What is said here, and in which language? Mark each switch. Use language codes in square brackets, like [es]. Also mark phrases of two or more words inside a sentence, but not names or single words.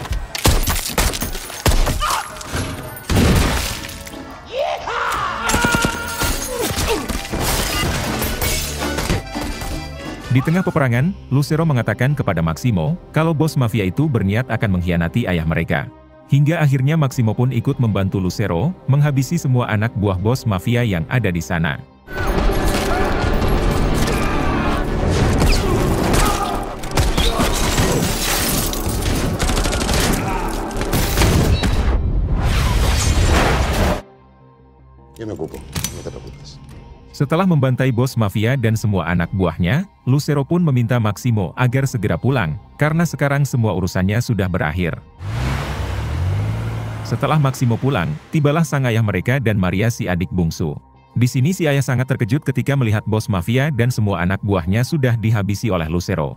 [id] Di tengah peperangan, Lucero mengatakan kepada Maximo kalau bos mafia itu berniat akan mengkhianati ayah mereka. Hingga akhirnya Maximo pun ikut membantu Lucero menghabisi semua anak buah bos mafia yang ada di sana. [es] Yo me ocupo, no te preocupes. [id] Setelah membantai bos mafia dan semua anak buahnya, Lucero pun meminta Maximo agar segera pulang, karena sekarang semua urusannya sudah berakhir. Setelah Maximo pulang, tibalah sang ayah mereka dan Maria si adik bungsu. Di sini si ayah sangat terkejut ketika melihat bos mafia dan semua anak buahnya sudah dihabisi oleh Lucero.